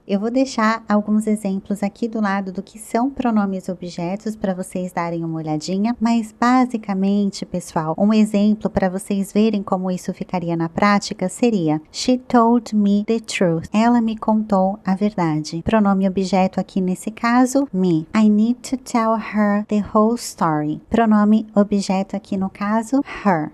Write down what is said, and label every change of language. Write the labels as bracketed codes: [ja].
[pt] Eu vou deixar alguns exemplos aqui do lado do que são pronomes objetos para vocês darem uma olhadinha, mas basicamente, pessoal, um exemplo para vocês verem como isso ficaria na prática seria She told me the truth. Ela me contou a verdade. Pronome objeto aqui nesse caso, me. [en] I need to tell her the whole story. [pt] Pronome objeto aqui no caso, her.